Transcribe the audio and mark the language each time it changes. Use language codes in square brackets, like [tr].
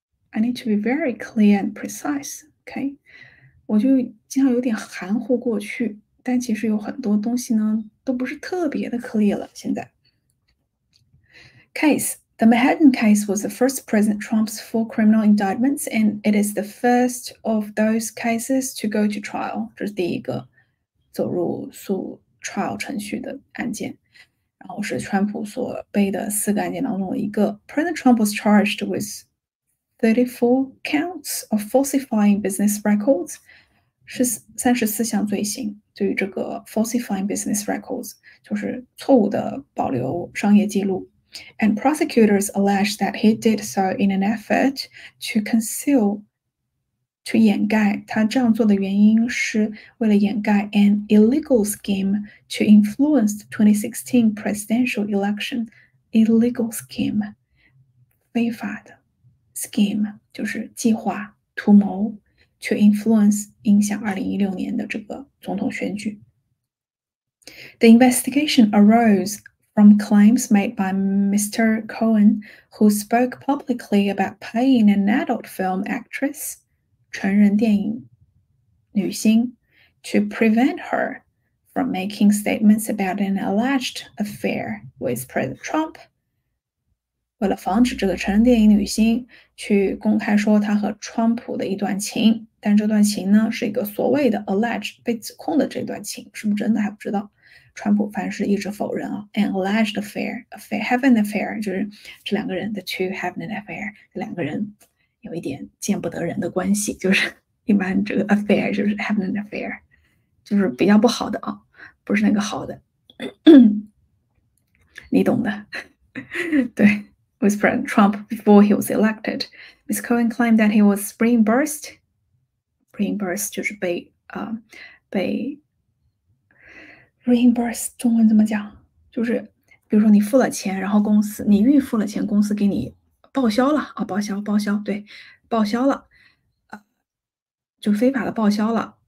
[en] I need to be very clear and precise. [zh] OK， 我就经常有点含糊过去，但其实有很多东西呢都不是特别的 clear 了。现在 [en] Case。The Manhattan case was the first President Trump's full criminal indictments, and it is the first of those cases to go to trial. [zh] 这是第一个走入trial 程序的案件，然后是川普所背的4个案件当中的一个。 [en] President Trump was charged with 34 counts of falsifying business records. [zh] 是34项罪行，对于这个 [en] falsifying business records [zh] 就是错误的保留商业记录。 [en] And prosecutors allege that he did so in an effort to conceal, to 掩盖。 [zh] 他这样做的原因是为了掩盖 [en] an illegal scheme to influence the 2016 presidential election. Illegal scheme, [zh] 非法的 scheme 就是计划、图谋 [en] to influence [zh] 影响2016年的这个总统选举。 [en] The investigation arose from claims made by Mr. Cohen, who spoke publicly about paying an adult film actress, [zh] 成人电影女星, [en] to prevent her from making statements about an alleged affair with President Trump. [zh] 为了防止这个成人电影女星去公开说她和川普的一段情，但这段情呢是一个所谓的 alleged 被指控的这段情，是不是真的还不知道。川普凡是一直否认啊 ， [en] an alleged affair, have an affair [zh] 就是这2个人的 [en] to have an affair， [zh] 这2个人有一点见不得人的关系，就是一般这个 affair 就是 [en] having an affair， [zh] 就是比较不好的啊，不是那个好的，你懂的。 [en] 对，with President Trump before he was elected, Miss Cohen claimed that he was reimbursed. [zh] Reimbursed 就是被 reimburse 中文怎么讲？就是比如说你付了钱，然后你预付了钱，公司给你报销了啊，报销，对，报销了，就非法的报销了。